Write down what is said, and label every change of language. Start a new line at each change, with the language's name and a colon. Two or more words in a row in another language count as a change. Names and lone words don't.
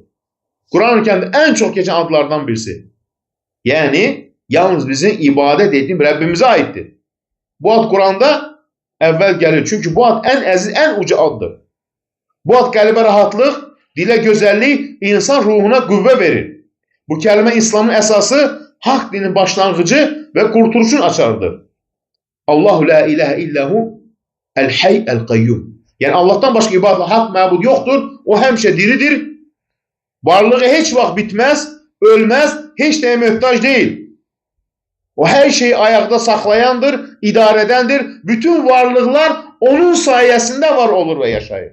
Azerbaijani: Quran-ı Kərimdə ən çox keçən adlardan birisi. Yəni, yalnız bizim ibadət etdiyimiz Rəbbimizə aiddir. Bu ad Quranda əvvəl gəlir. Çünki bu ad ən əziz, ən uca addır. Bu ad qəlbə rahatlıq, dilə gözəllik, insan ruhuna qüvvə verir. Bu kəlmə İslamın əsası, haqq dinin başlanğıcı və qurtuluşun açarıdır.
Arabic: الله لا إله إلا هو الحي القيوم.
Azerbaijani: Yəni Allahdan başqa ibadət haqq məbud yoxdur. O həmişə diridir. Varlığı heç vaxt bitməz, ölməz, heç nəyə möhtac deyil. O hər şeyi ayaqda saxlayandır, idarə edəndir. Bütün varlıqlar onun sayəsində var olur və yaşayır.